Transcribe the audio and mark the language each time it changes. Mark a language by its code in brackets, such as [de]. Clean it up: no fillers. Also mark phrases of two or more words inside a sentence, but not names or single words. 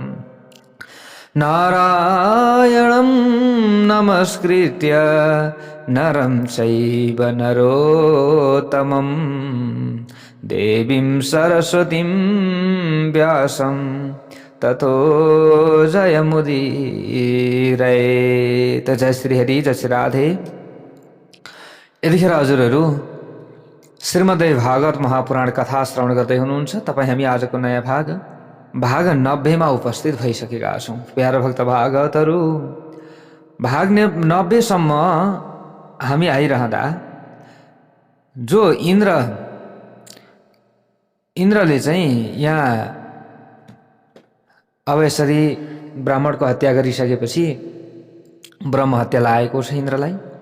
[sa] नारायणं नमस्कृत्य नरं चैव नरोत्तमं देवीं सरस्वतीं व्यासं ततो जयमुदीरयेत्। [ne] जय श्री हरि, जय श्री राधे। यतिखेर हजुरहरू श्रीमद् भागवत महापुराण कथा श्रवण गर्दै हुनुहुन्छ। तपाईँ हामी आजको नयाँ भाग 90 मा उपस्थित भइसकेका छौँ। प्यारो भक्त भागवतहरू, भाग 90 सम्म हामी आइरहँदा जो इन्द्रले चाहिँ यहाँ अब यसरी ब्राह्मणको हत्या गरिसकेपछि ब्रह्म हत्या लागेको छ इन्द्रलाई।